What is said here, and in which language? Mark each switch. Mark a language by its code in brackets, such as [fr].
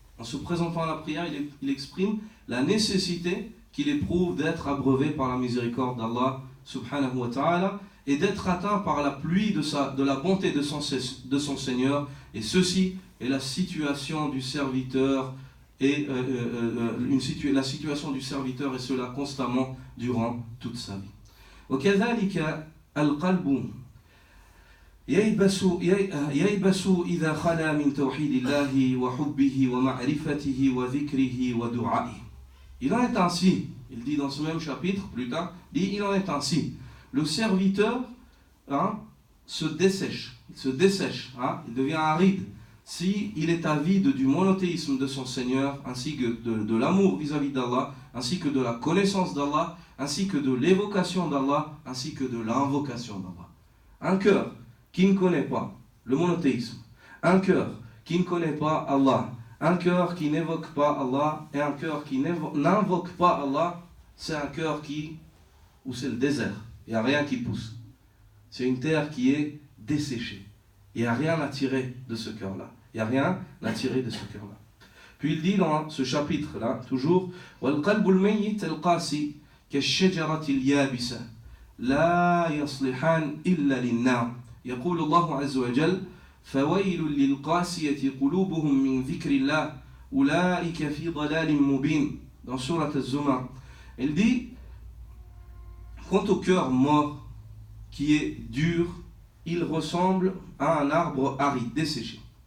[fr] En se présentant à la prière, il exprime la nécessité qu'il éprouve d'être abreuvé par la miséricorde d'Allah subhanahu wa ta'ala et d'être atteint par la pluie de la bonté de son Seigneur. Et ceci est la situation du serviteur et la situation du serviteur, et cela constamment durant toute sa vie. [ar] وكذلك القلب ييبس إذا خلا من توحيد الله وحبه ومعرفته وذكره ودعائه. [fr] Il en est ainsi, il dit dans ce même chapitre plus tard, il en est ainsi. Le serviteur se dessèche, il devient aride si il est avide du monothéisme de son Seigneur, ainsi que de l'amour vis-à-vis d'Allah, ainsi que de la connaissance d'Allah, ainsi que de l'évocation d'Allah, ainsi que de l'invocation d'Allah. Un cœur qui ne connaît pas le monothéisme, un cœur qui ne connaît pas Allah, un cœur qui n'évoque pas Allah et un cœur qui n'invoque pas Allah, c'est un cœur où c'est le désert, il n'y a rien qui pousse. C'est une terre qui est desséchée. Il n'y a rien à tirer de ce cœur-là. Il n'y a rien à tirer de ce cœur-là. Puis il dit dans ce chapitre-là, toujours, [ar] وَالْقَلْبُ الْمَيِّتَ الْقَاسِي كَالشَّجَرَةِ الْيَابِسَةِ لَا يَصْلِحَانِ إِلَّا لِلنَّارِ يقول الله عز وجل فويل للقاسية قلوبهم من ذكر الله أولئك في ضلال مبين [fr] dans Surat Az-Zumar. Il dit, quant au cœur mort qui est dur, il ressemble à un arbre aride, desséché.